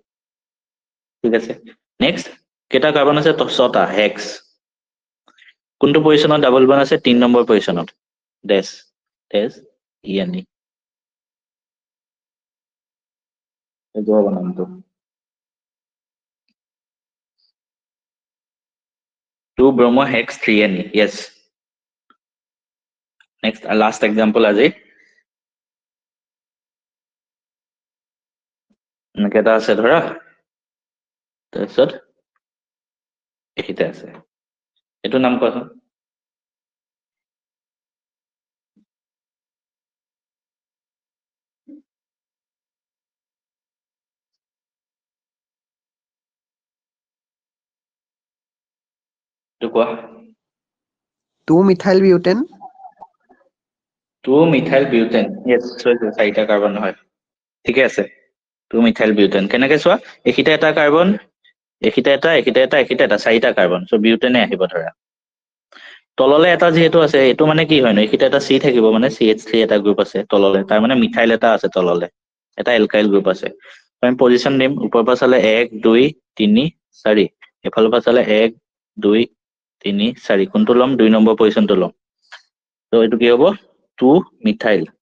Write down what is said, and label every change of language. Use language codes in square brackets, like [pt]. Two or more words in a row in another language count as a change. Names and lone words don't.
[as] ঠিক আছে নেক্সট কেটা কাৰ্বন আছে 6টা হেক্স কোনটো পজিশনত ডাবল বন্ড আছে 3 নম্বৰ পজিশনত ডেশ ডেশ ইএনই এইটো হ'ব নামটো 2 ব্ৰমো হেক্স 3Ne [en] yes next last example [as] আজি কেইটা আছে ধৰা তাৰপিছত এইটা আছে এইটো নাম কোৱাচোন এইটো কোৱা [en] 2-methyl butane 2-methyl butane yes [as] চাৰিটা কাৰ্বন হয় ঠিকে আছে [en] 2-methyl butane [as] কেনেকৈ চোৱা এইখিটা এটা কাৰ্বন এইখিটা এটা চাৰিটা কাৰ্বন সো বিউটেনে আহিব ধৰা তললে এটা যেহেতু আছে এটো মানে কি হয় ন এইখিটা এটা C থাকিব মানে CH3 এটা গ্ৰুপ আছে তললে তাৰ মানে মিথাইল এটা আছে তললে এটা এলকাইল গ্ৰুপ আছে আমি পজিশন দিম ওপৰৰ পৰা চালে 1 2 3 4 এফালৰ পৰা চালে 1 2 3 4 কোনটো লম 2 নম্বৰ পজিশনটো লম তো এটো কি হ'ব 2 মিথাইল